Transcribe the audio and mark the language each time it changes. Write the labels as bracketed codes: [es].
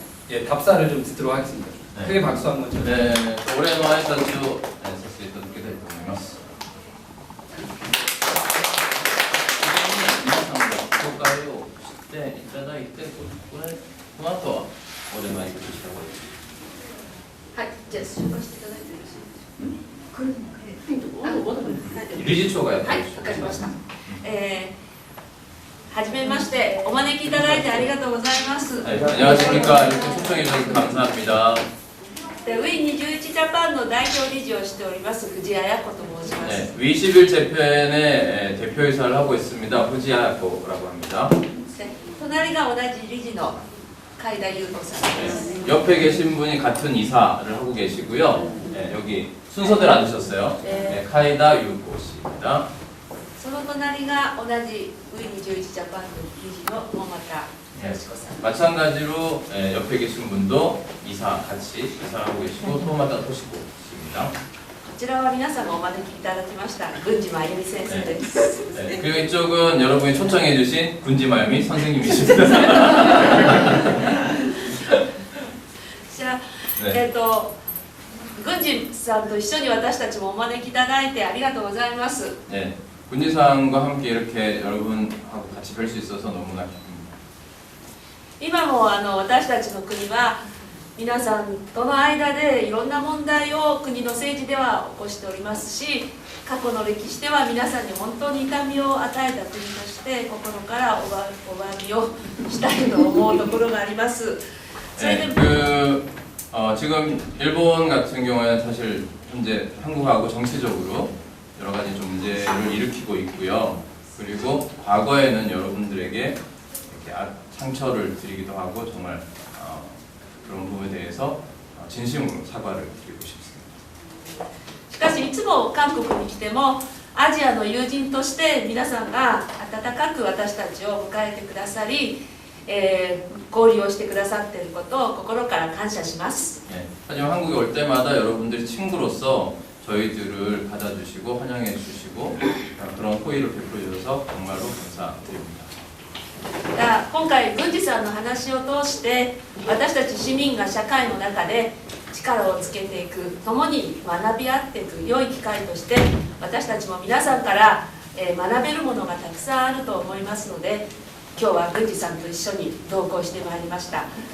[ko] 예, 답사를 좀 듣도록 하겠습니다. 네. 크게 박수 한번 쳐주세요. 네, 올해 [ja] の挨拶をさせていただきたいと思います。皆さんが紹介をしていただいて、この後はお出前いくつした方がいいですか。はい、じゃあ紹介していただいてよろしいですか。これ理事長がやってはい、わかりました。はじめまして、お招きいただいてありがとうございます。 [ko] 안녕하십니까. 이렇게 초청해 주셔서 감사합니다. [ja] ウィー21ジャパンの代表理事をしております藤谷彩子と申します。 [ko] 네, 위21 재팬의 대표이사를 하고 있습니다. 후지야코라고 합니다. [ja] 隣が同じ理事の海田優斗さんです。 [ko] 옆에 계신 분이 같은 이사를 하고 계시고요. 네, 여기 순서대로 앉으셨어요. 네, 카이다 유코 씨입니다. [ja] その隣が同じウィー21ジャパンの理事の野俣 [ko] 네, 마찬가지로 옆에 계신 분도 같이 이사하고 계시고 토마다 토시고 있습니다. [ja] こちらは皆さんがお招きいただきました郡司真由美先生です。 [ko] 네, 그리고 이쪽은 여러분이 초청해주신 군지마유미 선생님이십니다. [ja] こちら、 [ko] 네. [ja] 郡司さんと一緒に私たちもお招きいただいてありがとうございます。 [ko] 네, 군지상과 함께 이렇게 여러분하고 같이 뵐 수 있어서 너무나 기쁩니다. [ja] 今も私たちの国は皆さんとの間でいろんな問題を国の政治では起こしておりますし、過去の歴史では皆さんに本当に痛みを与えた国として心からお詫びをしたいと思うところがあります。 [ko] 네, 지금 일본 같은 경우에는 사실 현재 한국하고 정치적으로 여러 가지 좀 문제를 일으키고 있고요. 그리고 과거에는 여러분들에게 이렇게 상처를 드리기도 하고 정말 그런 부분에 대해서 진심으로 사과를 드리고 싶습니다. [ja] しかしいつも韓国に来てもアジアの友人として皆さんが温かく私たちを迎えてくださり、交流をしてくださっていることを心から感謝します。 [ko] 네, 하지만 한국에 올 때마다 여러분들이 친구로서 저희들을 받아주시고 환영해 주시고 그런 호의를 베풀어 주셔서 정말로 감사드립니다. [ja] 今回郡司さんの話を通して私たち市民が社会の中で力をつけていく、共に学び合っていく良い機会として私たちも皆さんから学べるものがたくさんあると思いますので、今日は郡司さんと一緒に同行してまいりました。